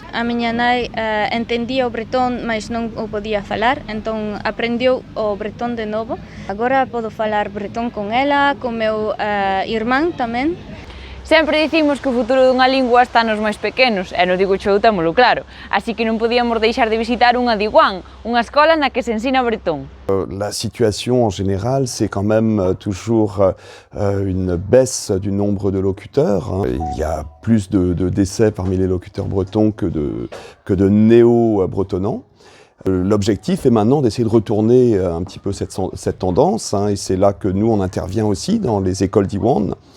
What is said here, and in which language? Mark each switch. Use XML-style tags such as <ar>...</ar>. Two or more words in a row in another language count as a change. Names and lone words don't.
<gl>A miña nai entendía o bretón, mas non o podía falar, entón aprendeu o bretón de novo. Agora podo falar bretón con ela, con meu irmán tamén. Sempre dicimos que o futuro dunha lingua está nos máis pequenos, e no Digo Show témolo claro, así que non podíamos deixar de visitar unha Diwan, unha escola na que se ensina bretón.</gl> <fr>La situation en général, c'est quand même toujours une baisse du nombre de locuteurs. Il y a plus de décès parmi les locuteurs bretons que de néo-bretonnants. L'objectif est maintenant d'essayer de retourner un petit peu cette tendance, et c'est là que nous on intervient aussi dans les écoles d'Iwan.</fr>